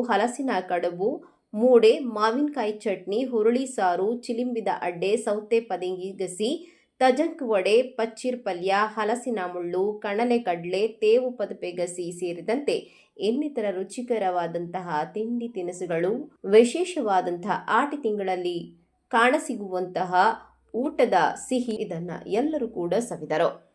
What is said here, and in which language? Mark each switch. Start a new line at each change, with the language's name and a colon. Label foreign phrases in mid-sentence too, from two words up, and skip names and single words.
Kannada: ಹಲಸಿನ ಕಡುಬು, ಮೂಡೆ, ಮಾವಿನಕಾಯಿ ಚಟ್ನಿ, ಹುರುಳಿ ಸಾರು, ಚಿಲಿಂಬಿದ ಅಡ್ಡೆ, ಸೌತೆ ಪದಿಂಗಿ ಗಸಿ, ತಜಂಕ್ ವಡೆ, ಪಚ್ಚೀರ್ ಪಲ್ಯ, ಹಲಸಿನ ಮುಳ್ಳು, ಕಣಲೆ ಕಡ್ಲೆ, ತೇವು ಪದಪೆ ಗಸಿ ಸೇರಿದಂತೆ ಇನ್ನಿತರ ರುಚಿಕರವಾದಂತಹ ತಿಂಡಿ ತಿನಿಸುಗಳು ವಿಶೇಷವಾದಂತಹ ಆಟಿ ತಿಂಗಳಲ್ಲಿ ಕಾಣಸಿಗುವಂತಹ ಊಟದ ಸಿಹಿ ಇದನ್ನ ಎಲ್ಲರೂ ಕೂಡ ಸವಿದರು.